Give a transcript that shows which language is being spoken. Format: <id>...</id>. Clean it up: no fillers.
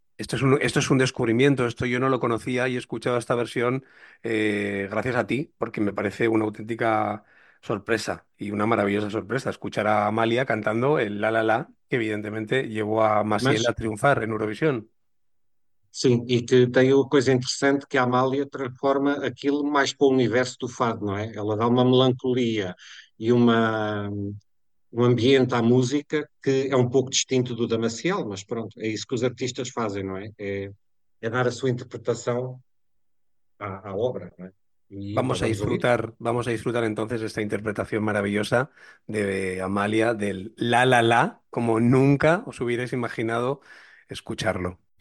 <es>Esto es un descubrimiento, esto yo no lo conocía y he escuchado esta versión gracias a ti, porque me parece una auténtica sorpresa y una maravillosa sorpresa escuchar a Amália cantando el La La La, que evidentemente llevó a Maciel a triunfar en Eurovisión. Sí, y que tiene una cosa interesante, que Amália transforma aquilo más para el universo del fado, ¿no es? Ella da una melancolía y</es> <pt>um ambiente à música que é um pouco distinto do da Maciel, mas pronto, é isso que os artistas fazem, não é? É dar a sua interpretação à obra, não é?</pt> <es>Vamos a disfrutar, entonces esta interpretación maravillosa de Amalia del La La La, como nunca os hubierais imaginado escucharlo.</es>